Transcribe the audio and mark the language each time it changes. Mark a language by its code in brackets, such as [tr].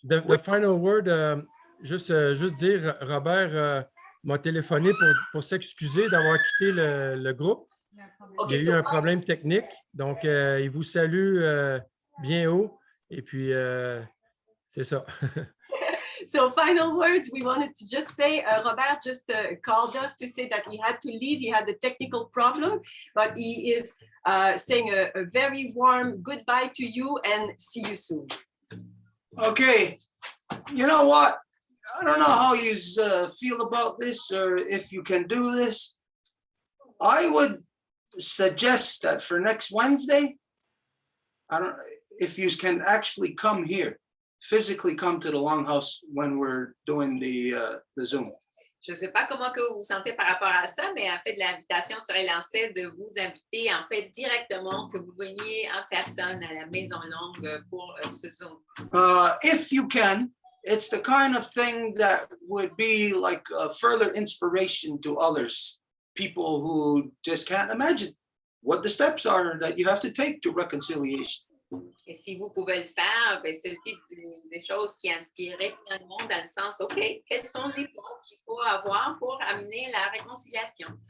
[en] The final word, [fr] juste dire, Robert m'a téléphoné pour s'excuser d'avoir quitté le groupe. Il y a eu un problème technique, donc il vous salue bien haut. Et puis, c'est ça. [en] So final words, we wanted to just say, Robert just called us to say that he had to leave. He had a technical problem, but he is saying a very warm goodbye to you and see you soon. Okay. You know what? I don't know how you feel about this or if you can do this. I would suggest that for next Wednesday, I don't if you can actually come here, physically come to the Longhouse when we're doing the Zoom. [fr] Je ne sais pas comment que vous vous sentez par rapport à ça, mais en fait, l'invitation serait lancée de vous inviter en fait directement, que vous veniez en personne à la Maison Longue pour ce Zoom. [en] If you can, it's the kind of thing that would be like a further inspiration to others, people who just can't imagine what the steps are that you have to take to reconciliation. [fr] Et si vous pouvez le faire, ben c'est le type de choses qui inspireraient plein de monde dans le sens, OK, quels sont les points qu'il faut avoir pour amener la réconciliation?